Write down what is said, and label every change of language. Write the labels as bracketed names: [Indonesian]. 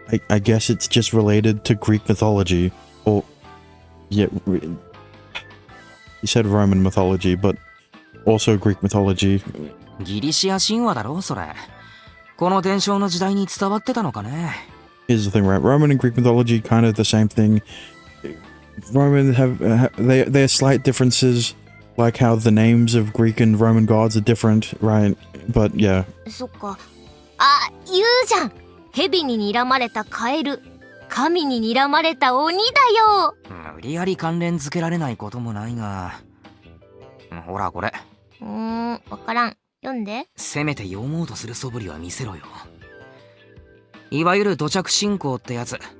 [English] I guess it's just related to Greek mythology, or yeah, he said Roman mythology, but also Greek mythology. [Japanese] ギリシア神話だろそれ。この伝承の時代に伝わってたのかね。 [English] Here's the thing, right? Roman and Greek mythology kind of the same thing. Roman they are slight differences, like how the names of Greek and Roman gods are different, right? But yeah. [Japanese] そっか。あ、言うじゃん。蛇に睨まれたカエル、神に睨まれた鬼だよ。無理やり関連付けられないこともないが。ほらこれ。わからん。読んで。せめて読もうとする素振りは見せろよ。いわゆる土着信仰ってやつ。